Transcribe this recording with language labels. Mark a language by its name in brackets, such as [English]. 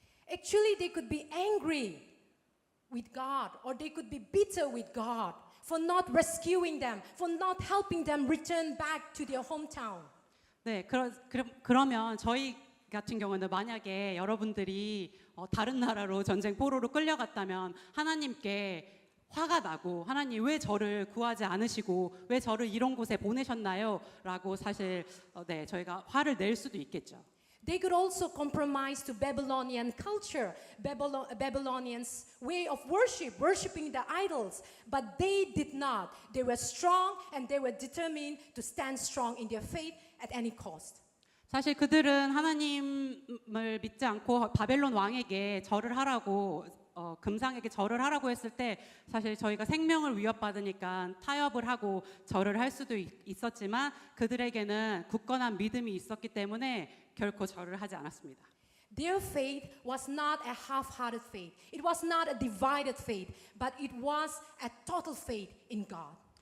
[English] Actually, they could be angry with God, or they could be bitter with God for not rescuing them, for not helping them return back to their hometown. [Korean] 네, 그러면 저희 같은 경우는 만약에 여러분들이 다른 나라로 전쟁 포로로 끌려갔다면 하나님께 화가 나고 하나님 왜 저를 구하지 않으시고 왜 저를 이런 곳에 보내셨나요? 라고 사실 네, 저희가 화를 낼 수도 있겠죠. [English] They could also compromise to Babylonian culture, Babylonians' way of worship, worshiping the idols. But they did not. They were strong and they were determined to stand strong in their faith at any cost. [Korean] 사실 그들은 하나님을 믿지 않고 바벨론 왕에게 절을 하라고 금상에게 절을 하라고 했을 때 사실 저희가 생명을 위협받으니까 타협을 하고 절을 할 수도 있었지만 그들에게는 굳건한 믿음이 있었기 때문에 결코 절을 하지 않았습니다. [English] Their faith was not a half-hearted faith. It was not a divided faith, but it was a total faith in God.